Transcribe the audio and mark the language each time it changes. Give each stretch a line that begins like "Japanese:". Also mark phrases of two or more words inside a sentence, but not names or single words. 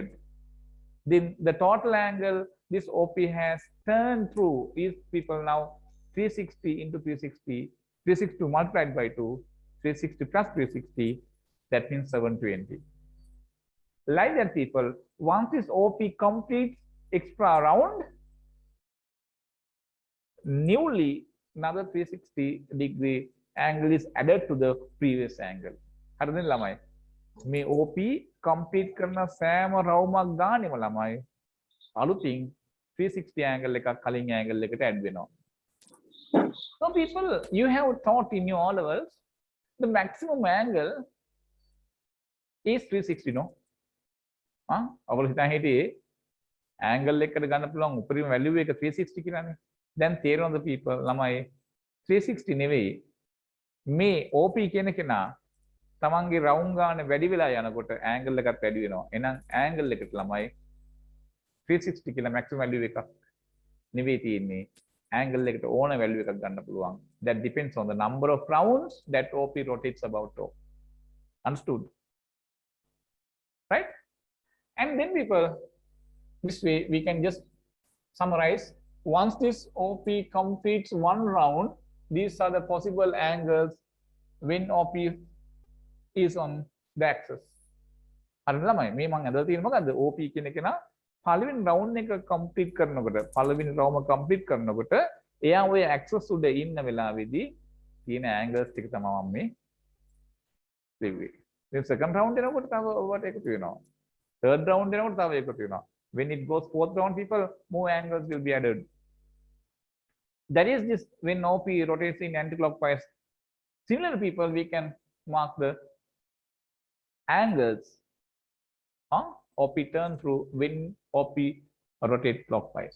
English: Then the total angle this OP has turned through is, people, now 360 into 360, 360 multiplied by 2, 360 plus 360, that means 720. Like that, people. Once this OP completes extra round, newly another 360-degree angle is added to the previous angle.
Sinhala: හරිද ළමයි? මේ OP complete කරන සෑම රවුමක් ගානෙම ළමයි අලුතින් 360 angle එකක් කලින් angle එකට add වෙනවා.
English: So people, you have taught in your O levels the maximum angle is 360 no?
Sinhala: ඔයගොල්ලෝ හිතන් හිටියේ angle එකකට ගන්න පුළුවන් උපරිම value එක 360 කියලානේ. දැන් තේරෙනවද people ළමයි 360 නෙවෙයි මේ OP කියන කෙනා තමන්ගේ රවුම් ගාන වැඩි වෙලා යනකොට angle එකත් වැඩි වෙනවා. එහෙනම් angle එකට ළමයි 360 කියලා
English: maximum value
Sinhala: එකක් නෙවෙයි තියෙන්නේ. angle එකට ඕන value එකක් ගන්න පුළුවන්.
English: That depends on the number of rounds that OP rotates about O. Understood? Right? And then people, this way we can just summarize. Once this OP completes one round, these are the possible angles when OP is on the axis.
Sinhala: හරිද ළමයි? මේ මම අදලා තියෙන මොකද්ද? OP කියන එක නා පළවෙනි රවුන්ඩ් එක කම්ප්ලීට් කරනකොට පළවෙනි රවුම කම්ප්ලීට් කරනකොට එයා ඔය ඇක්සස් උඩ ඉන්න වෙලාවේදී තියෙන ඇන්ගල්ස් ටික තමයි මම මේ දෙන්නේ.
English: then second round
Sinhala: එනකොට තව ඔබට එකතු වෙනවා.
English: third round
Sinhala: එනකොට තව එකතු වෙනවා.
English: when it goes fourth round, people, more angles will be added. That is this when OP rotates in anti-clockwise. Similar people, we can mark the angles OP turn through when OP rotate clockwise.